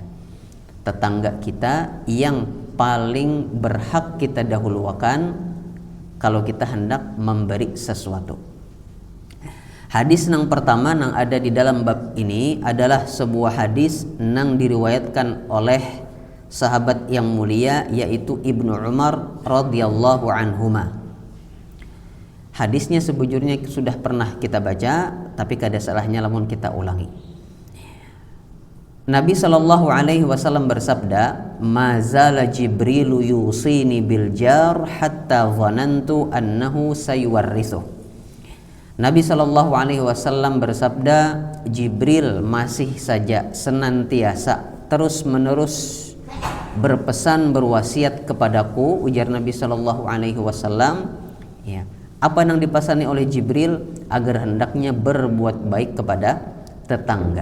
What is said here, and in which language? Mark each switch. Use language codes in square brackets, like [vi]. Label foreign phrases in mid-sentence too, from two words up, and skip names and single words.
[id] Tetangga kita yang paling berhak kita dahulukan kalau kita hendak memberi sesuatu. Hadis yang pertama yang ada di dalam bab ini adalah sebuah hadis yang diriwayatkan oleh sahabat yang mulia, yaitu Ibnu Umar [ar] رضي الله عنهما. [id] Hadisnya sebujurnya sudah pernah kita baca, tapi kada salahnya lamun kita ulangi. [ar] Nabi صلى الله عليه وسلم bersabda, "ما زال جبريل يوصيني بالجار حتى ظننت أنه سيورث." [id] Nabi [ar] صلى الله عليه وسلم [id] bersabda, Jibril masih saja senantiasa terus-menerus berpesan, berwasiat kepadaku, ujar Nabi [ar] صلى الله عليه وسلم, [id] ya. Apa yang dipasani oleh Jibril? Agar hendaknya berbuat baik kepada tetangga.